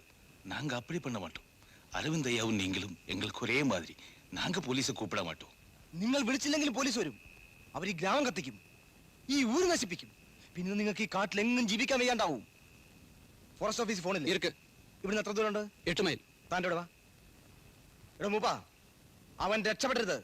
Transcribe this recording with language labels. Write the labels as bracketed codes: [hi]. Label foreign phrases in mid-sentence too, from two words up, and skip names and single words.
[ta] நாங்க அப்படி பண்ண மாட்டோம். அரவிந்த் ஐயாவும் நீங்களும் எங்களுக்கு ஒரே மாதிரி. நாங்க போலீஸை கூப்பிட மாட்டோம். [ml] നിങ്ങൾ വിളിച്ചില്ലെങ്കിലും പോലീസ് വരും. അവർ ഈ ഗ്രാമം കത്തിക്കും, ഈ ഊര് നശിപ്പിക്കും. പിന്നെ നിങ്ങൾക്ക് ഈ കാട്ടിലെങ്ങും ജീവിക്കാൻ വയ്യാണ്ടാവും. ഫോറസ്റ്റ് ഓഫീസ് ഫോണിൽ ഇവിടുന്ന് എത്ര ദൂരമുണ്ട്? 8 മൈൽ. താൻ്റെ വാ. എടാ മൂപ്പ, അവൻ രക്ഷപ്പെടരുത്.